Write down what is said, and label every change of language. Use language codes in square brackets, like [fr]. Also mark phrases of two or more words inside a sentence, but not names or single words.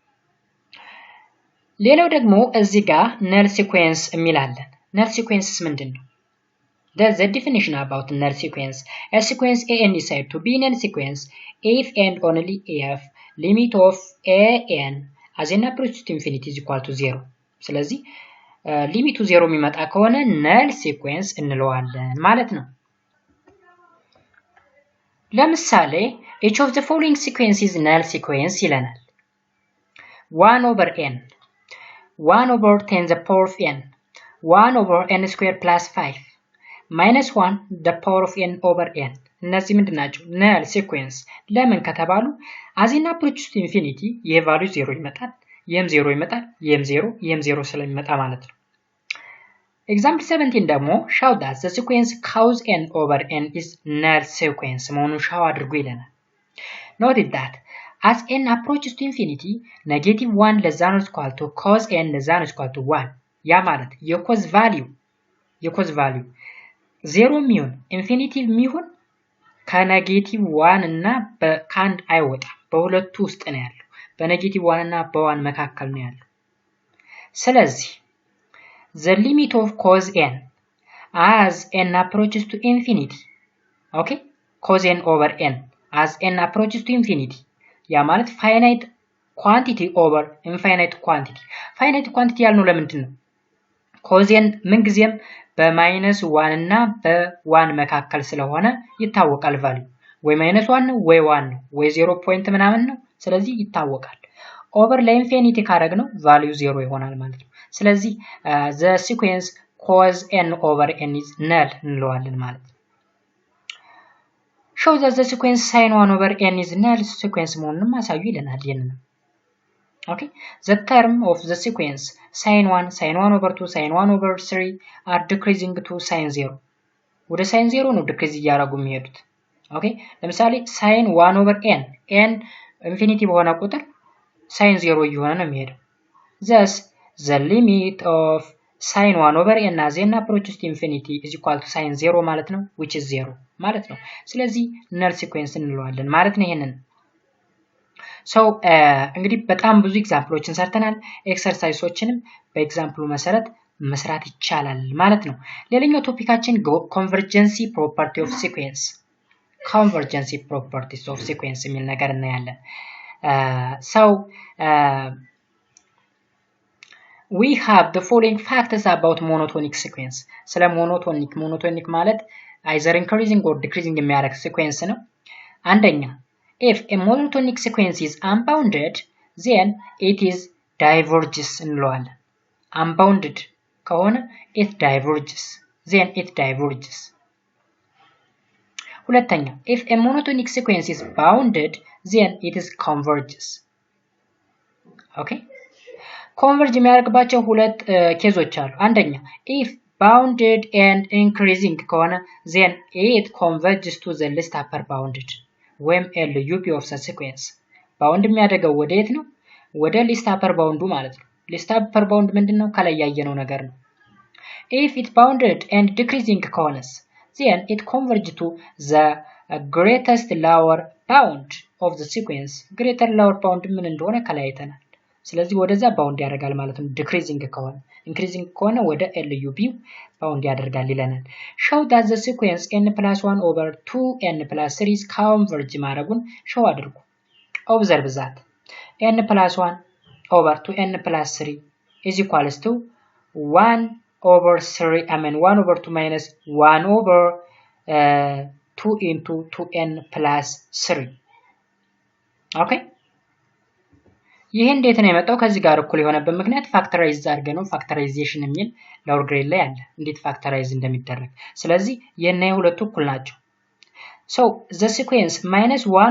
[am] ሌላው ደግሞ እዚህ ጋር [en] null sequence የሚላለን null sequences ምንድነው the definition about null sequence a sequence an is said to be null sequence if and only if limit of an as n approaches to infinity is equal to 0 [am] ስለዚህ ሊሚቱ 0 የሚመጣ ከሆነ [en] null sequence [am] እንለዋለን ማለት ነው [en] ለምሳሌ each of the following sequences is null sequence ይለናል 1 over n 1 over 10 the power of n 1 over n squared plus 5 minus 1 the power of n over n [am] እነዚህ ምንድናቸው [en] null sequence [am] ለምን ከተባሉ [en] as n approaches to infinity [am] የቫልዩ 0 ይመጣል የም 0 ይመጣል የም 0 ስለሚመጣ ማለት ነው [en] example 17 ደግሞ show that the sequence cos n over n is null sequence መሆኑን show [am] አድርጉ ይለናል [en] note that as n approaches to infinity negative 1 less than or equal to cos n less than or equal to 1 [am] ያ ማለት የኮዝ ቫልዩ 0 ሚሆን ኢንፊኒቲቭ ሚሆን ከኔጌቲቭ 1 እና በካንድ አይወጣ በሁለቱ ውስጥ ነው ያለው በኔጌቲቭ 1 እና በ1 መካከል ነው ያለው ስለዚህ [en] the limit of cos n as n approaches to infinity okay cos n over n as n approaches to infinity ያ [am] ማለት [en] finite quantity over infinite quantity finite quantity [am] ያልነው ለምንድን ነው cos n ምን ጊዜም በማይነስ 1 እና በ1 መካከል ስለሆነ ይታወቃል ቫልዩ ወይ ማይነስ 1 ነው ወይ 1 ነው ወይ 0 ፖይንት ምናምን ነው ስለዚህ ይታወቃል ኦቨር ለኢንፊኒቲ ካረግነው ቫልዩ 0 ይሆናል ማለት ነው ስለዚህ [en] the sequence cos n over n is null [am] እንለዋለን ማለት ነው [en] show that the sequence sin 1 over n is null sequence [am] መሆኑን ማሳዩ ይለናል ይሄንን [en] okay the term of the sequence sin 1 over 2 sin 1 over 3 are decreasing to sin 0 ወደ sin 0 [am] ነው ዲክሪዝ እያደረጉ የሚሄዱት [en] okay ለምሳሌ sin 1 over n [am] ኢንፊኒቲ በሆነ [en] ቁጥር sin 0 [am] እየሆነ ነው የሚሄደው [en] thus the limit of sin 1 over n as n approaches to infinity is equal to sin 0 [am] ማለት ነው [en] which is 0 [am] ማለት ነው ስለዚህ [en] null sequence [am] እንለዋለን ማለት ነው ይሄንን so እንግዲህ በጣም ብዙ ኤግዛምፕሎችን ሰርተናል ኤክሰርሳይሶችንም በኤግዛምፕሉ መሰረት መስራት ይቻላል ማለት ነው ሌላኛው ቶፒካችን [en] convergency property of sequence convergency properties of sequence [am] የሚል ነገር እናያለን so [en] we have the following factors about monotonic sequence ስለ monotonic ማለት either increasing or decreasing የሚያደርግ sequence [am] ነው አንደኛ [en] if a monotonic sequence is unbounded then it is diverges እንለዋለን unbounded ከሆነ it diverges then it diverges ሁለተኛ if a monotonic sequence is bounded then it is converges okay converge [am] የሚያደርግባቸው ሁለት ኬዞች አሉ አንደኛ [en] if bounded and increasing ከሆነ then it converges to the least upper bounded ወይም LUP of the sequence [am] bound የሚያደርገው ወደ የት ነው ወደ [en] least upper bound [am] ማለት ነው [en] least upper bound [am] ምንድነው ከላይ ያየነው ነገር ነው [en] if it bounded and decreasing ከሆነስ then it converges to the greatest lower bound of the sequence greater lower bound [am] ምን እንደሆነ ከላይ አይተናል ስለዚህ ወደዛ ባውንድ ያደርጋል ማለት ነው decreasing ከሆነ increasing ከሆነ ወደ LUP ባውንድ ያደርጋል ይለናል [en] show that the sequence n+1 over 2n plus 3 is converge [am] ማድረጉን show አድርጉ [en] observe that n+1 over 2n plus 3 is equals to 1 over 3, 1 over 2 minus 1 over 2 into 2n plus 3. [am] ኦኬ ይሄ እንዴት ነው የመጣው? ከዚህ ጋር እኩል የሆነበት ምክንያት ፋክተራይዝ አድርገን ነው። ፋክተራይዜሽን የሚል [en] lower grade [am] ላይ አለ እንዴት ፋክተራይዝ እንደሚደረግ። ስለዚህ የና የሁለቱ እኩል ናቸው። [en] So the sequence minus 1